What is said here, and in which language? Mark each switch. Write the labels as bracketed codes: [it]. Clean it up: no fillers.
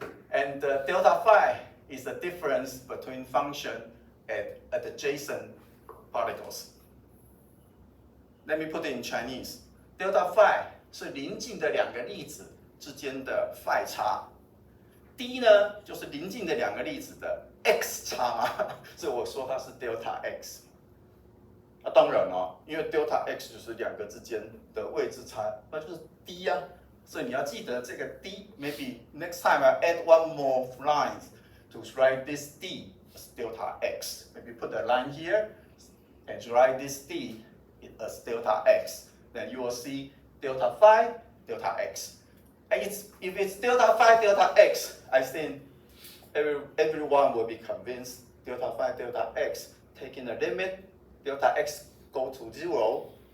[en] And delta phi is the difference between function at adjacent particles. Let me put it in Chinese. [zh] Delta phi 是邻近的2个粒子之间的 phi 差。 d 呢，就是邻近的2个粒子的 x 差嘛，所以我说它是 delta x。当然因为 delta x 就是2个之间的位置差，那就是 d 啊。所以你要记得这个 d。 [en] Maybe next time I add one more line to write this d as delta x. Maybe put a line here and write this d as delta x. Then you will see delta phi, delta x. And if it's delta phi, delta x, I think everyone will be convinced delta phi, delta x, taking the limit, delta x go to 0.